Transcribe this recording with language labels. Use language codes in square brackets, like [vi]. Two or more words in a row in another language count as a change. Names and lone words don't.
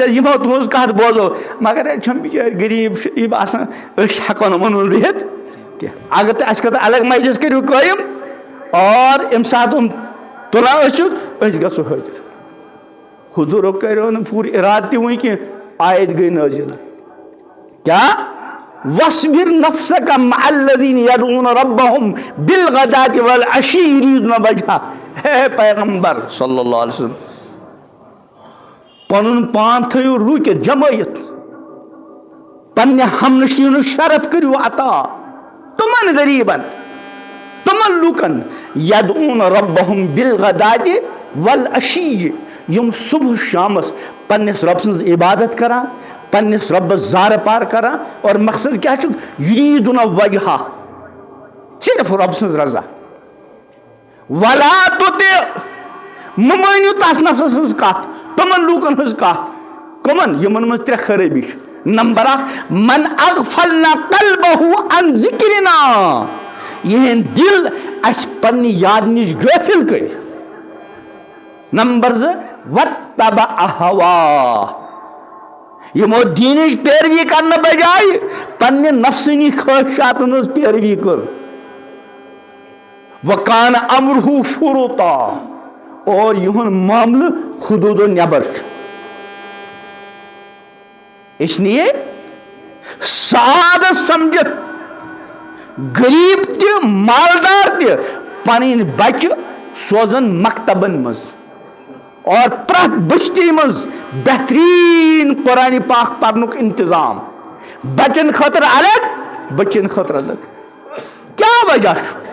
[ks] حظ یِمو تُہنٛز کتھ بوزو مگر اَتہِ چھُنہٕ بِچٲرۍ غریٖب شریٖب آسان أسۍ ہٮ۪کو نہٕ یِمن رٔحِتھ کینٛہہ اگر تُہۍ اَسہِ خٲطرٕ الگ مجلس کٔرِو قٲیِم اور ییٚمہِ ساتہٕ یِم تُلان ٲسِو أسۍ گژھو حٲضِر حضوٗرو کریو نہٕ پوٗرٕ ارادٕ تہِ وٕنۍ کینٛہہ آیت گٔے نٲزِل کیٛاہ [ar] وَاصْبِرْ نَفْسَكَ مَعَ الَّذِينَ يَدْعُونَ رَبَّهُمْ بِالْغَدَاةِ وَالْعَشِيِّ يُرِيدُونَ وَجْهَهُ [ks] ہے پیغمبر [ar] صلی اللہ علیہ وسلم [ks] پنُن پان تھٲیِو رُکِتھ جمٲیِتھ پننہِ ہمنشیٖنُک شرف کٔرِو عطا تِمن غریٖبن تِمن لُکن [ar] یدعون ربہم بالغداةِ والعشیِّ [ks] یِم صبح شامس پننس رب سٕنٛز عبادت کران پننس ربس زارٕ پار کران اور مقصد کیٛاہ چھُ [ar] یُریٖدُونَ وجہہ [ks] صرف رب سٕنٛز رضا ولا تُطِع مہٕ مٲنِو تس نفرس ہٕنٛز کتھ تِمن لوٗکن ہٕنٛز کتھ کٕمن یِمن منٛز ترٛےٚ خرٲبی چھِ نمبر اکھ [ar] من اغفلنا قلبہ عن ذکرنا [ks] یِہٕنٛدۍ دل اسہِ پننہِ یاد نِش غٲفِل کٔرۍ نمبر زٕ [ar] واتبع ہوا [ks] یِمو دیٖنٕچ پیروی کرنہٕ بجایہِ پننہِ نفسٲنی خٲہشاتن ہٕنٛز پیروی کٔر [ar] وکان امرہ فرطا [ks] اور یِہُنٛد معاملہٕ حدوٗدو نٮ۪بر چھُ [ur] اس لیے [ks] سعادت سمجھت غریب تہِ مالدار تہِ پنٕنۍ بچہِ سوزن مکتبن منٛز اور پرٛٮ۪تھ بستی منٛز بہتریٖن قرآنِ پاک پرنُک انتظام بچن خٲطرٕ الگ بچن خٲطرٕ الگ کیٛاہ وجہ چھُ